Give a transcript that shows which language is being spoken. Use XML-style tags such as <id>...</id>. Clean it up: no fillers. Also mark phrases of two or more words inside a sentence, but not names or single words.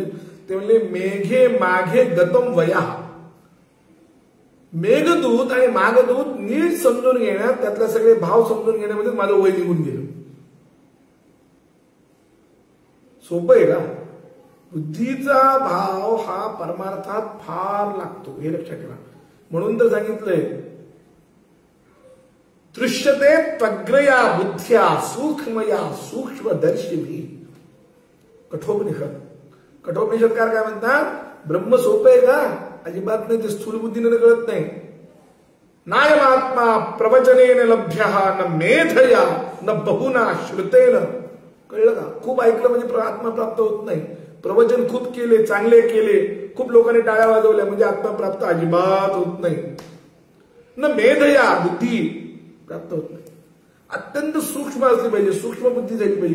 <mr>ते म्हणले</mr> <sa>मेघे माघे गतम वया.</sa> <mr>मेघदूत आणि मागदूत नीट समजून घेण्यात, त्यातले सगळे भाव समजून घेण्यामध्ये माझं वय निघून गेलं. सोपं आहे का? बुद्धीचा भाव हा परमार्थात फार लागतो, हे लक्षात ठेवा.</mr> <sa>म्हणून तर सांगितलंय दृश्यते त्वग्रया बुद्ध्या सूक्ष्मया सूक्ष्मदर्शिभी.</sa> <mr>कठोपनिषद. कठोपनिषदकार काय म्हणतात? ब्रह्म सोपं आहे का? अजिबात नाही. ते स्थूल बुद्धीने कळत नाही.</mr> <sa>नायमात्मा प्रवचनेन लभ्यः न मेधया न बहुना श्रुतेन.</sa> <mr>कळलं का? खूप ऐकलं म्हणजे आत्मा प्राप्त होत नाही. प्रवचन खूप केले, चांगले केले, खूप लोकांनी टाळ्या वाजवल्या म्हणजे आत्मा प्राप्त अजिबात होत नाही.</mr> <sa>न मेधया</sa> <mr>बुद्धी प्राप्त होत नाही. अत्यंत सूक्ष्म असली पाहिजे, सूक्ष्म बुद्धी झाली पाहिजे.</mr>